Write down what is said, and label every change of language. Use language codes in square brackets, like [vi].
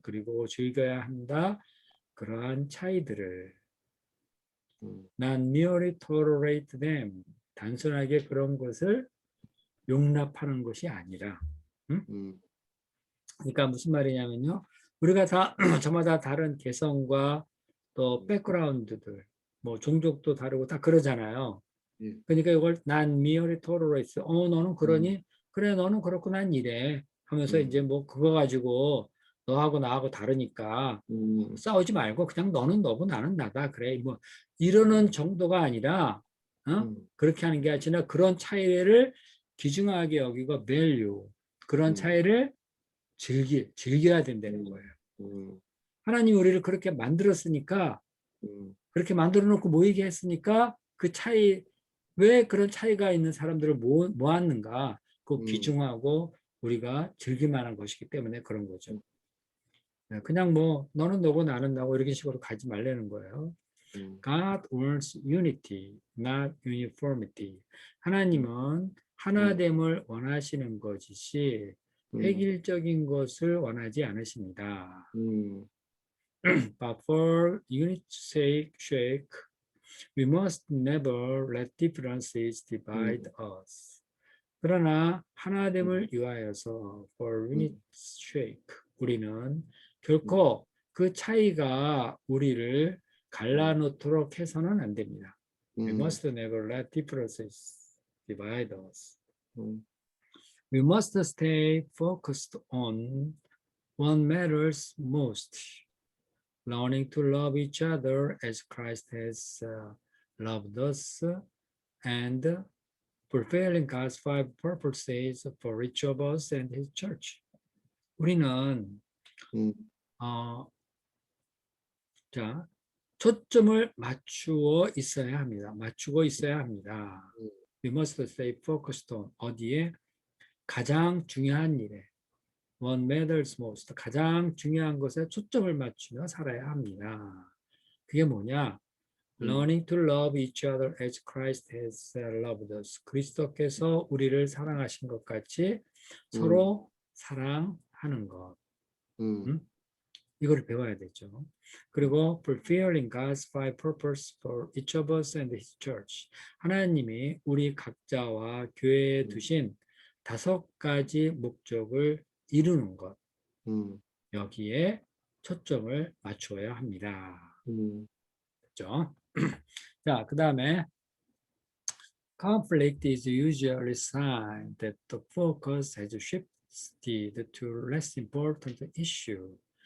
[ko] 그리고 즐겨야 한다. 그러한 차이들을 [en] not merely tolerate them, [ko] 단순하게 그런 것을 용납하는 것이 아니라 그러니까 무슨 말이냐면요. 우리가 다 저마다 다른 개성과 또 백그라운드들 뭐 종족도 다르고 다 그러잖아요. 그러니까 이걸 [en] not merely tolerate. [ko] 너는 그러니? 그래 너는 그렇고 난 이래 하면서 이제 뭐 그거 가지고 너하고 나하고 다르니까 싸우지 말고 그냥 너는 너고 나는 나다 그래 뭐 이러는 정도가 아니라 그렇게 하는 게 아니라 그런 차이를 귀중하게 여기고 value 그런 차이를 즐겨야 된다는 거예요. 하나님이 우리를 그렇게 만들었으니까 그렇게 만들어 놓고 모이게 했으니까 그 차이 왜 그런 차이가 있는 사람들을 모았는가 그 귀중하고 우리가 즐길만한 것이기 때문에 그런 거죠. 그냥 뭐 너는 너고 나는 나고 이렇게 식으로 가지 말라는 거예요. [en] God wants unity, not uniformity. [ko] 하나님은 하나됨을 원하시는 것이지 획일적인 것을 원하지 않으십니다. [en] But for unity's sake, we must never let differences divide us. [ko] 그러나 하나됨을 위하여서 [en] for unity's sake, [ko] 우리는 결코 그 차이가 우리를 갈라놓도록 해서는 안 됩니다. [en] We must never let differences divide us. We must stay focused on what matters most, learning to love each other as Christ has loved us, and fulfilling God's 5 purposes for each of us and His church. [ko] 우리는 음, 자, 초점을 맞추어 있어야 합니다. 맞추고 있어야 합니다. 음, [en] We must stay focused on [ko] 어디에? 가장 중요한 일에. [en] What matters most. [ko] 가장 중요한 것에 초점을 맞추며 살아야 합니다. 그게 뭐냐? 음, [en] Learning to love each other as Christ has loved us. [ko] 그리스도께서 우리를 사랑하신 것 같이 음, 서로 사랑하는 것. 음, 음? 이걸 배워야 되죠. 그리고 [en] fulfilling God's five purpose for each of us and His church. [ko] 하나님이 우리 각자와 교회에 두신 5가지 목적을 이루는 것. 음, 여기에 초점을 맞추어야 합니다. 음, 그렇죠? 자, 그 다음에 [en] conflict is usually a sign that the focus has shifted to less important issue.